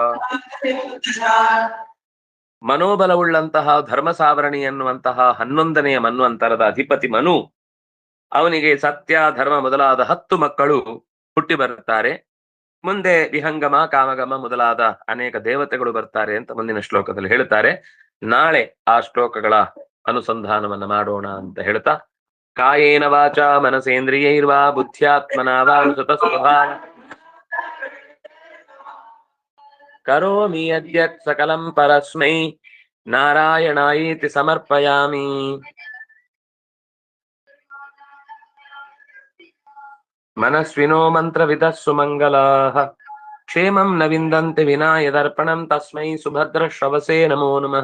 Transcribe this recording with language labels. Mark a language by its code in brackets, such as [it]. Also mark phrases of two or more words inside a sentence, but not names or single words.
[kn] ಮನೋಬಲವುಳ್ಳಂತಹ ಧರ್ಮ ಸಾವರಣಿ ಎನ್ನುವಂತಹ 11ನೆಯ ಮನ್ವಂತರದ ಅಧಿಪತಿ ಮನು, ಅವನಿಗೆ ಸತ್ಯ ಧರ್ಮ ಮೊದಲಾದ 10 ಮಕ್ಕಳು ಹುಟ್ಟಿ ಬರುತ್ತಾರೆ. ಮುಂದೆ ವಿಹಂಗಮ ಕಾಮಗಮ ಮೊದಲಾದ ಅನೇಕ ದೇವತೆಗಳು ಬರ್ತಾರೆ ಅಂತ ಮುಂದಿನ ಶ್ಲೋಕದಲ್ಲಿ ಹೇಳ್ತಾರೆ. ನಾಳೆ ಆ ಶ್ಲೋಕಗಳ ಅನುಸಂಧಾನವನ್ನ ಮಾಡೋಣ ಅಂತ ಹೇಳ್ತಾ, [sa] ಕಾಯೇನ ವಾಚ ಮನಸೇಂದ್ರಿಯೈರ್ವಾ ಬುದ್ಧ್ಯಾತ್ಮನಾ ವಾ ಸ್ವತಃ ಕರೋಮಿ ಯದ್ಯತ್ ಸಕಲಂ ಪರಸ್ಮೈ ನಾರಾಯಣಾಯೇತಿ ಸಮರ್ಪಯಾಮಿ. ಮನಸ್ವಿನೋ ಮಂತ್ರವಿದಃ ಸುಮಂಗಲಾಃ ಕ್ಷೇಮಂ ನ ವಿಂದಂತಿ ವಿನಾ ಯದರ್ಪಣಂ ತಸ್ಮೈ ಸುಭದ್ರ ಶ್ರವಸೇ ನಮೋ ನಮಃ.